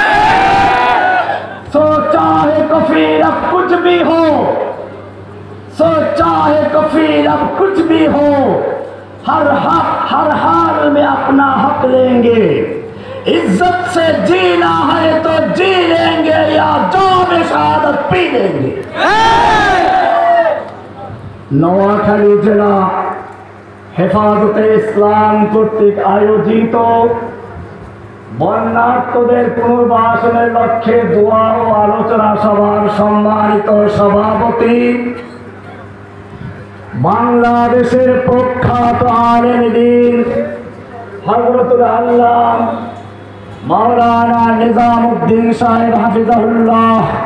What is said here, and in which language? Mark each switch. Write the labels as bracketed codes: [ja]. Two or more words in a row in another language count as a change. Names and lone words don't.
[ur] سوچا ہے کفیل اب کچھ بھی ہو، سوچا ہے کفیل اب کچھ بھی ہو، ہر حال میں اپنا حق لیں گے. عزت سے جینا ہے تو جی لیں گے یا جام شہادت پی لیں گے. [bn] নোয়াখালী জেলা হেফাজতে ইসলাম কর্তৃক আয়োজিত বন্যার্তদের পুনর্বাসনের লক্ষ্যে দোয়া ও আলোচনা সভার সম্মানিত সভাপতি, বাংলাদেশের প্রখ্যাত আলেম দ্বীন হযরতুল আল্লাহ মাওলানা নিজামউদ্দিন সাহেব হাফিজাহুল্লাহ,